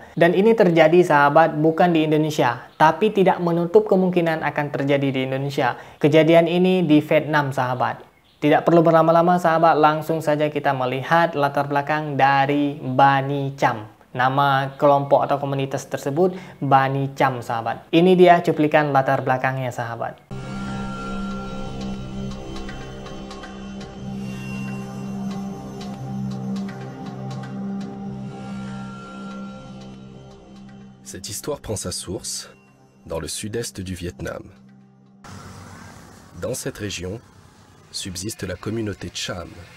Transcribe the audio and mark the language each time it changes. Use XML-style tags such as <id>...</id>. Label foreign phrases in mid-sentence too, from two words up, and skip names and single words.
<id>Dan ini terjadi sahabat bukan di Indonesia, tapi tidak menutup kemungkinan akan terjadi di Indonesia. Kejadian ini di Vietnam sahabat. Tidak perlu berlama-lama sahabat, langsung saja kita melihat latar belakang dari Bani Cham. Nama kelompok atau komunitas tersebut Bani Cham sahabat. Ini dia cuplikan latar belakangnya sahabat.</id> <fr>Cette histoire prend sa source dans le sud-est du Vietnam. Dans cette région subsiste la communauté Cham.</fr>